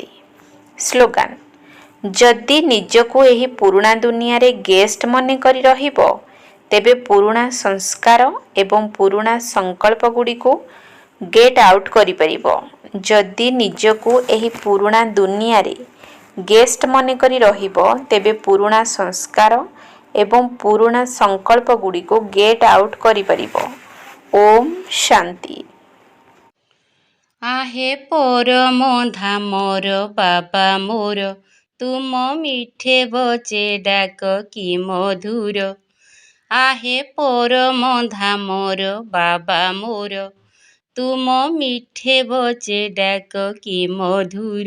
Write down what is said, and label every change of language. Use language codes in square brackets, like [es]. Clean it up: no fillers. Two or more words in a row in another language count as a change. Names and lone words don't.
[or] ସ୍ଲୋଗାନ: ଯଦି ନିଜକୁ ଏହି ପୁରୁଣା ଦୁନିଆରେ ଗେଷ୍ଟ ମନେକରି ରହିବ, ତେବେ ପୁରୁଣା ସଂସ୍କାର ଏବଂ ପୁରୁଣା ସଂକଳ୍ପଗୁଡ଼ିକୁ [en] get out [or] କରିପାରିବ। ଯଦି ନିଜକୁ ଏହି ପୁରୁଣା ଦୁନିଆରେ ଗେଷ୍ଟ ମନେକରି ରହିବ, ତେବେ ପୁରୁଣା ସଂସ୍କାର ଏବଂ ପୁରୁଣା ସଂକଳ୍ପଗୁଡ଼ିକୁ [en] get out [or] କରିପାରିବ। ଓମ୍ ଶାନ୍ତି। ଆହେ ପରମ ଧାମର ବାବା ମୋର, ତୁମ ମିଠେ ବଚେ ଡାକ କି ମଧୁର। ଆହେ ପରମ ଧାମର ବାବା ମୋର, ତୁମ ମିଠେ ବଚେ ଡାକ କି ମଧୁର।